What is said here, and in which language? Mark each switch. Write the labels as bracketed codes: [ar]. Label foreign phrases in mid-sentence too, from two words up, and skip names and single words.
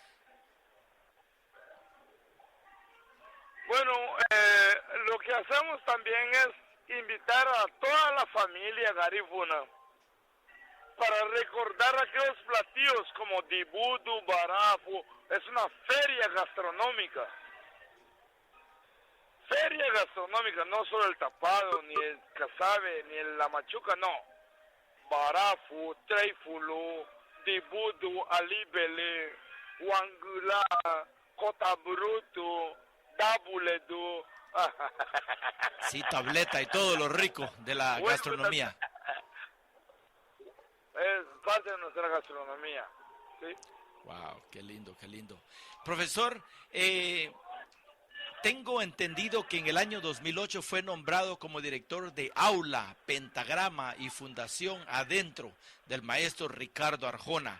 [es] Bueno, lo que hacemos también es invitar a toda la familia garífuna para recordar aquellos platillos como [cab] dibudu, barafu. [es] Es una feria gastronómica. Feria gastronómica, no solo el tapado, ni el casabe, ni la machuca, no. [cab] Barafu, treifulu, dibudu, alibele, wangula, cotabruto, tabuledu. [es] Sí, tableta y todo lo rico de la gastronomía. Es parte de nuestra gastronomía, ¿sí? Wow, qué lindo, qué lindo. Profesor, tengo entendido que en el año 2008 fue nombrado como director de Aula, Pentagrama y Fundación Adentro del maestro Ricardo Arjona.